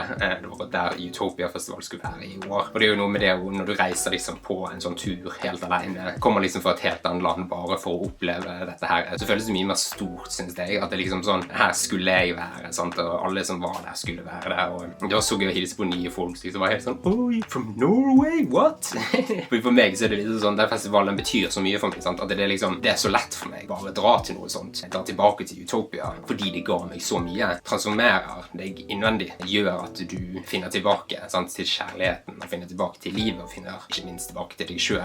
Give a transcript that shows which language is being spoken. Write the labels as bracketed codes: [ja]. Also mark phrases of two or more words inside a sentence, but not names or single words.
[no] Det var der Utopia Festival skulle være i år. Og det er jo noe med det når du reiser liksom på en sånn tur helt alene, kommer liksom fra et helt annet land bare for å oppleve dette her. Så føles det mye mer stort, synes jeg, at det liksom sånn, her skulle jeg være, sant? Og alle som var der skulle være der. Og det var så gøy å hilse på nye folk, så det var helt sånn, [en] oh, you're from Norway, what? [no] For meg så er det liksom sånn, den festivalen betyr så mye for meg, sant? At det er liksom, det er så lett for meg bare å dra til noe sånt. Jeg drar tilbake til Utopia, fordi det ga meg så mye. Transformerer deg innvendig, gjør at du finner tilbake, sant? Til kjærligheten, og finner tilbake til livet, og finner ikke minst tilbake til deg selv.